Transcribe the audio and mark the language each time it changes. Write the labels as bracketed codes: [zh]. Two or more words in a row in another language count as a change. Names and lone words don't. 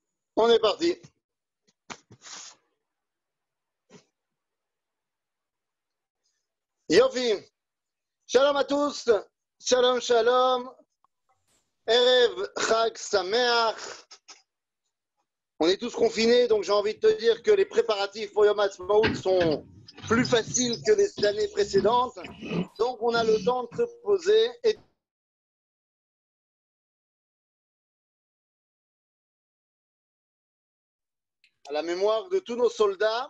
[fr] On est parti. Yofi. Shalom à tous. [he] שלום, שלום. ערב חג שמח. [fr] On est tous confinés, donc j'ai envie de te dire que les préparatifs pour Yom Ha'atzmaut sont plus faciles que les années précédentes. Donc on a le temps de se poser et à la mémoire de tous nos soldats.